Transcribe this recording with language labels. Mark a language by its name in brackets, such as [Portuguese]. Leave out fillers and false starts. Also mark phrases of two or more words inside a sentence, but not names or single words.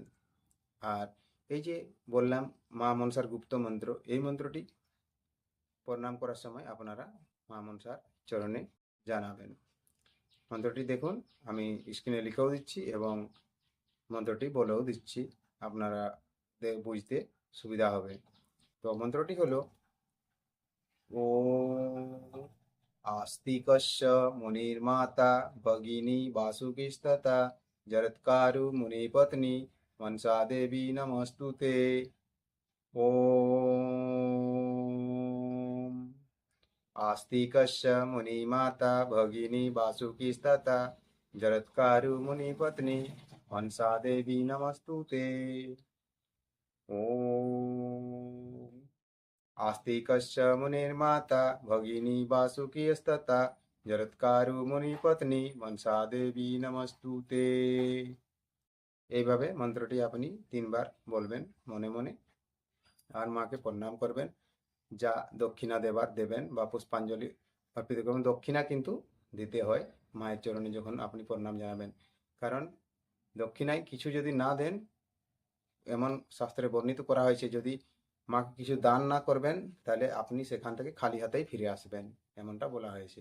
[Bangla] আর এই যে বললাম মা মনসার গুপ্ত মন্ত্র, এই মন্ত্রটি প্রণাম করার সময় আপনারা মা মনসার চরণে জানাবেন। মন্ত্রটি দেখুন, আমি স্ক্রিনে লিখেও দিচ্ছি এবং মন্ত্রটি বলেও দিচ্ছি, আপনারা বুঝতে সুবিধা হবে। তো মন্ত্রটি হলো [Sanskrit] ॐ आस्तिकस्य मुनिर्माता भगिनी वासुकीस्तथा जरत्कारु मुनिपत्नी मनसा देवी नमस्तुते। ॐ आस्तिकस्य मुनिमाता भगिनी वासुकीस्तथा जरत्कारु मुनिपत्नी मनसा देवी नमस्तुते। ॐ आस्तिकस्य मुनिर्माता भगिनी वासुकीस्तथा जरत्कारु मुनिपत्नी मनसा देवी नमस्तुते। [Bangla] এইভাবে মন্ত্রটি আপনি 3 বার বলবেন মনে মনে আর মাকে প্রণাম করবেন। যা দক্ষিণা দেবার দেবেন বা পুষ্পাঞ্জলি অর্পিত করবেন। দক্ষিণা কিন্তু দিতে হয় মায়ের চরণে যখন আপনি প্রণাম জানাবেন। কারণ দক্ষিণায় কিছু যদি না দেন, এমন শাস্ত্রে বর্ণিত করা হয়েছে, যদি মাকে কিছু দান না করবেন তাহলে আপনি সেখান থেকে খালি হাতেই ফিরে আসবেন, এমনটা বলা হয়েছে।